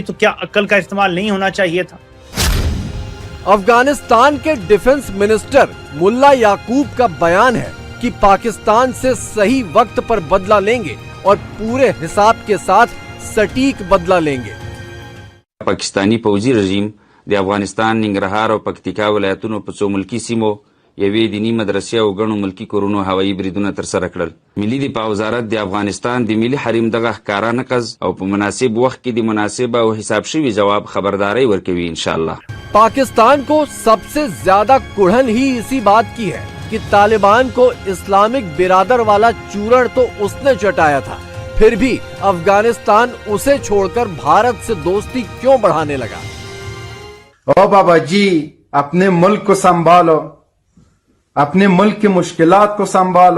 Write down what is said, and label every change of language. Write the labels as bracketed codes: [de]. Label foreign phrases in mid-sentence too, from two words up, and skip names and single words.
[hi] तो क्या अक्ल का इस्तेमाल नहीं होना चाहिए था? अफगानिस्तान के डिफेंस मिनिस्टर मुल्ला याकूब का बयान है कि पाकिस्तान से सही वक्त पर बदला लेंगे और पूरे हिसाब के साथ सटीक बदला लेंगे। पाकिस्तानी फौजी रजीम [ps] د افغانستان ننګرهار او پکتیکا ولایتونو په څو ملکی سیمو یوې دینی مدرسې او ګڼو ملکی کورونو هوایي بریدونه ترسره کړل. ملي دفاع وزارت د افغانستان د ملي حریم دغه ښکارا نقض او په مناسب وخت کې د مناسب او حساب شوي جواب خبرداري ورکوي इंशाअल्लाह। [hi] पाकिस्तान को सबसे ज्यादा कुढ़न ही इसी बात की है कि तालिबान को इस्लामिक बिरादर वाला चूरण तो उसने चटाया था, फिर भी अफगानिस्तान उसे छोड़कर भारत से दोस्ती क्यों बढ़ाने लगा। ओ बाबा जी, अपने मुल्क को संभालो, अपने मुल्क की मुश्किलात को संभालो।